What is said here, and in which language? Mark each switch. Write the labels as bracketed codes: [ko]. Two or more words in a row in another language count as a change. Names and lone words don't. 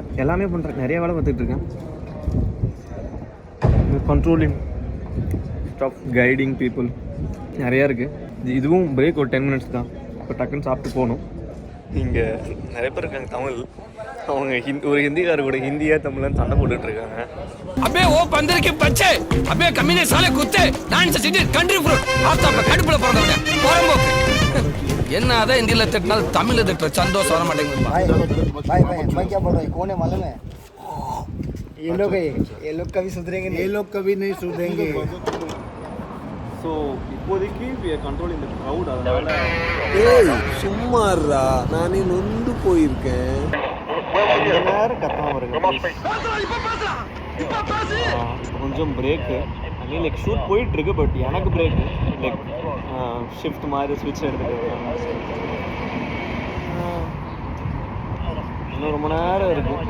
[ta] எல்லாமே பண்ணுறேன், நிறைய வேலை பார்த்துட்ருக்கேன். [en] controlling staff, guiding people [ta] நிறையா இருக்குது. இதுவும் பிரேக் ஒரு 10 மினிட்ஸ் தான். இப்போ டக்குன்னு சாப்பிட்டு போகணும். இங்கே நிறைய பேர் இருக்காங்க தமிழ். அவங்க ஒரு ஹிந்திக்காரர் கூட ஹிந்தியா தமிழ்லாம் சண்டை போட்டுட்ருக்காங்க. [hi] अबे वो बंदर के बच्चे, अबे कमीने साले कुत्ते, [en] dance city country fruit [ta] ஆஸ்தாப்ப கடுப்புல போறதவனே போறம்போக்கு. என்ன அத ஹிந்தில திட்டனால தமிழ்ல திட்ட சந்தோஷம் வர மாட்டேங்குது. [hi] भाई मैं क्या बोल रहा हूँ, कौन है मालूम है? ये लोग कभी सुधरेंगे नहीं, ये लोग कभी नहीं सुधरेंगे. [ta] ஸோ இப்போதைக்கு கண்ட்ரோல் இந்த க்ரௌட், அதனால சும்மாறா நானே நொந்து போயிருக்கேன். கொஞ்ச நேரம் கத்தாம இருங்க. கொஞ்சம் பிரேக்கு, [en] I mean like shoot [ta] போயிட்டுருக்கு, பட் எனக்கு பிரேக்கு [en] like shift [ta] மாதிரி ஸ்விட்ச் எடுத்துகிட்டு இன்னும் ரொம்ப நேரம் இருக்குது.